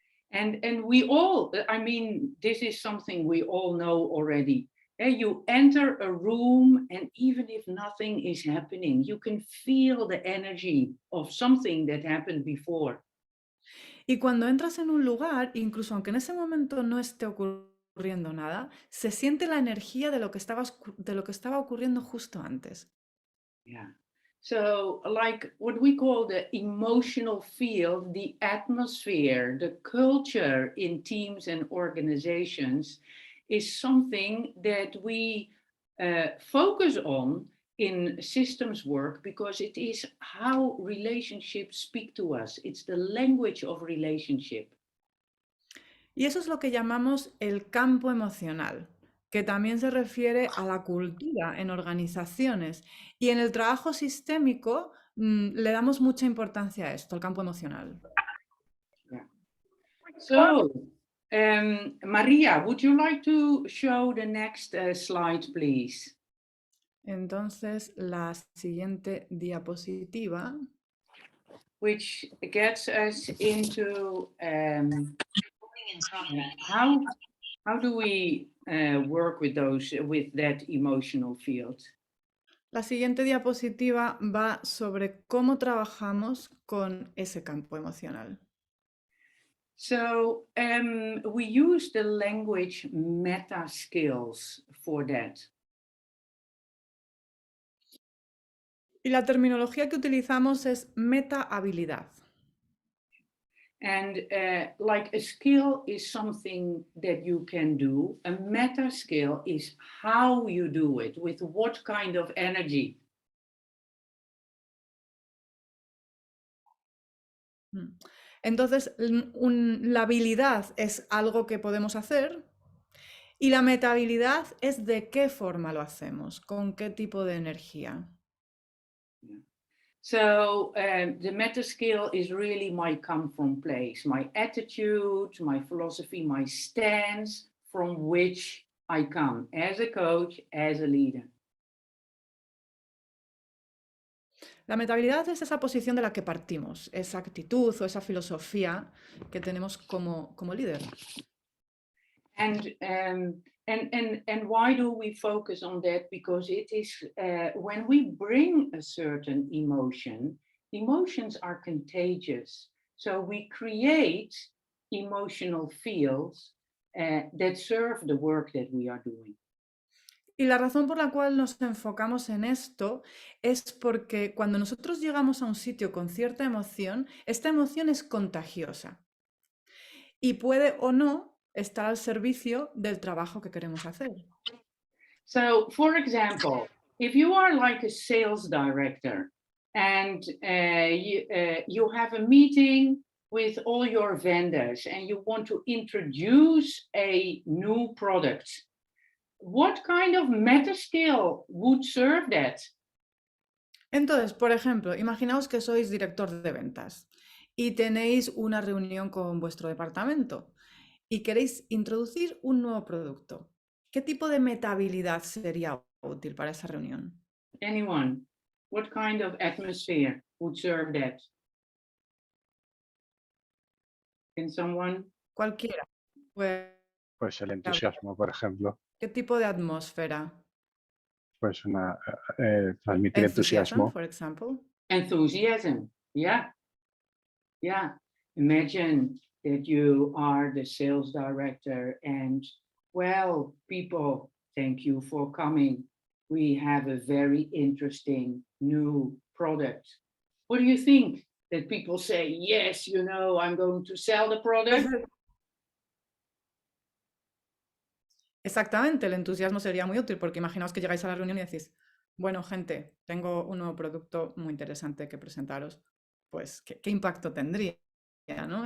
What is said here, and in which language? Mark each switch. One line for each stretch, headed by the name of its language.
English: And we all, I mean, this is something we all know already. You enter a room and even if nothing is happening, you can feel the energy of something that happened before.
Spanish: Y cuando entras en un lugar, incluso aunque en ese momento no esté ocurriendo nada, se siente la energía de lo que estaba ocurriendo justo antes.
English: Yeah. So like what we call the emotional field, the atmosphere, the culture in teams and organizations is something that we focus on in systems work because it is how relationships speak to us. It's the language of relationship.
Spanish: Y eso es lo que llamamos el campo emocional, que también se refiere a la cultura en organizaciones. Y en el trabajo sistémico le damos mucha importancia a esto, al campo emocional.
English: Yeah. So, Maria, would you like to show the next slide, please?
Spanish: Entonces, la siguiente diapositiva.
English: Which gets us into how do we work with that emotional field?
Spanish: La siguiente diapositiva va sobre cómo trabajamos con ese campo emocional.
English: So we use the language meta skills for that.
Spanish: Y la terminología que utilizamos es meta habilidad.
English: And like a skill is something that you can do. A meta skill is how you do it, with what kind of energy.
Spanish: Entonces, la habilidad es algo que podemos hacer y la metahabilidad es de qué forma lo hacemos, con qué tipo de energía.
English: So the meta skill is really my come from place, my attitude, my philosophy, my stance from which I come as a coach, as a leader.
Spanish: La metahabilidad es esa posición de la que partimos, esa actitud o esa filosofía que tenemos como líder.
English: And why do we focus on that? Because it is when we bring a certain emotion, emotions are contagious. So we create emotional fields that serve the work that we are doing.
Spanish: Y la razón por la cual nos enfocamos en esto es porque cuando nosotros llegamos a un sitio con cierta emoción, esta emoción es contagiosa y puede o no estar al servicio del trabajo que queremos hacer.
English: So, for example, if you are like a sales director and you have a meeting with all your vendors and you want to introduce a new product, what kind of meta skill would serve that?
Spanish: Entonces, por ejemplo, imaginaos que sois director de ventas y tenéis una reunión con vuestro departamento y queréis introducir un nuevo producto. ¿Qué tipo de metahabilidad sería útil para esa reunión?
English: Anyone? What kind of atmosphere would serve that? Can someone?
Spanish: Cualquiera. Puede Pues el haber. entusiasmo, por ejemplo. ¿Qué tipo de atmósfera? Pues transmitir
English: Enthusiasm,
Spanish: entusiasmo.
English: for example. Enthusiasm. Yeah. Yeah. Imagine that you are the sales director and, well, people, thank you for coming. We have a very interesting new product. What do you think? That people say, yes, you know, I'm going to sell the product?
Spanish: Exactamente, el entusiasmo sería muy útil porque imaginaos que llegáis a la reunión y decís, bueno, gente, tengo un nuevo producto muy interesante que presentaros. Pues, ¿qué impacto tendría, ¿no?